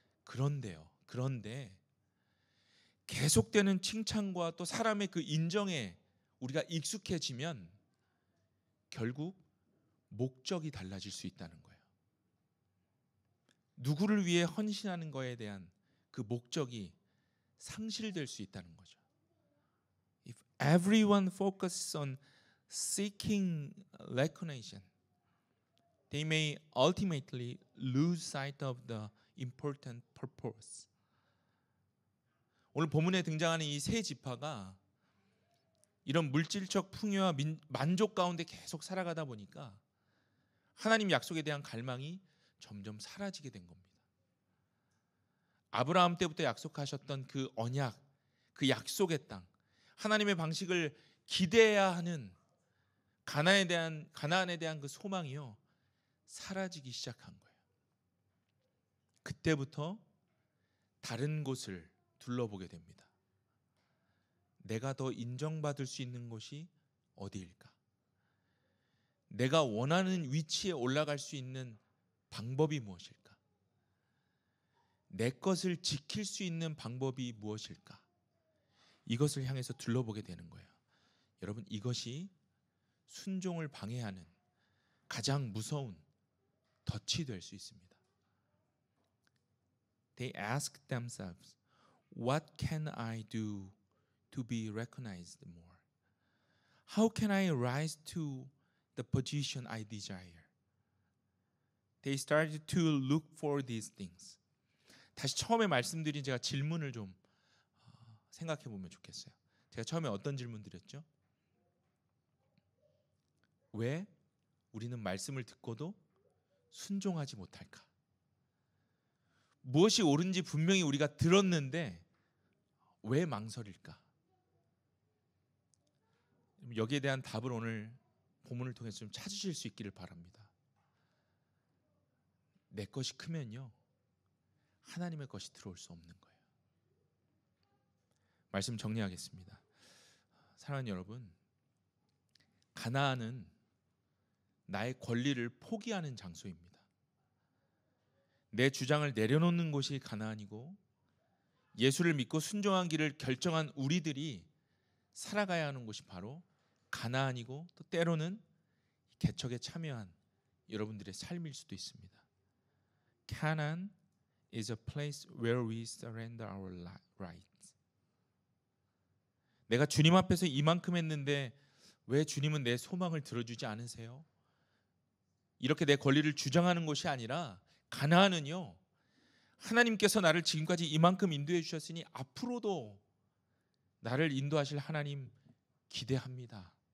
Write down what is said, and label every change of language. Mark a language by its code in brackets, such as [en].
[ko] 그런데 계속되는 칭찬과 또 사람의 그 인정에 우리가 익숙해지면 결국 목적이 달라질 수 있다는 거예요. 누구를 위해 헌신하는 거에 대한 그 목적이 상실될 수 있다는 거죠. [en] If everyone focuses on seeking recognition, they may ultimately lose sight of the important purpose. [ko] 오늘 본문에 등장하는 이 세 지파가 이런 물질적 풍요와 만족 가운데 계속 살아가다 보니까 하나님 약속에 대한 갈망이 점점 사라지게 된 겁니다. 아브라함 때부터 약속하셨던 그 언약, 그 약속의 땅, 하나님의 방식을 기대해야 하는 가나안에 대한 그 소망이요, 사라지기 시작한 거예요. 그때부터 다른 곳을 둘러보게 됩니다. 내가 더 인정받을 수 있는 곳이 어디일까? 내가 원하는 위치에 올라갈 수 있는 방법이 무엇일까? 내 것을 지킬 수 있는 방법이 무엇일까? 이것을 향해서 둘러보게 되는 거예요. 여러분, 이것이 순종을 방해하는 가장 무서운 덫이 될 수 있습니다. [en] They ask themselves, what can I do to be recognized more? How can I rise to the position I desire? They started to look for these things. [ko] 다시 처음에 말씀드린 제가 질문을 좀 생각해 보면 좋겠어요. 제가 처음에 어떤 질문 드렸죠? 왜 우리는 말씀을 듣고도 순종하지 못할까? 무엇이 옳은지 분명히 우리가 들었는데 왜 망설일까? 여기에 대한 답을 오늘 본문을 통해서 좀 찾으실 수 있기를 바랍니다. 내 것이 크면요, 하나님의 것이 들어올 수 없는 거예요. 말씀 정리하겠습니다. 사랑하는 여러분, 가나안은 나의 권리를 포기하는 장소입니다. 내 주장을 내려놓는 곳이 가나안이고, 예수를 믿고 순종한 길을 결정한 우리들이 살아가야 하는 곳이 바로 가나안이고, 또 때로는 개척에 참여한 여러분들의 삶일 수도 있습니다. [en] Canaan is a place where we surrender our rights. [ko] 내가 주님 앞에서 이만큼 했는데 왜 주님은 내 소망을 들어주지 않으세요? 이렇게 내 권리를 주장하는 것이 아니라, 가나안은요, 하나님께서 나를 지금까지 이만큼 인도해 주셨으니 앞으로도 나를 인도하실 하나님 기대합니다.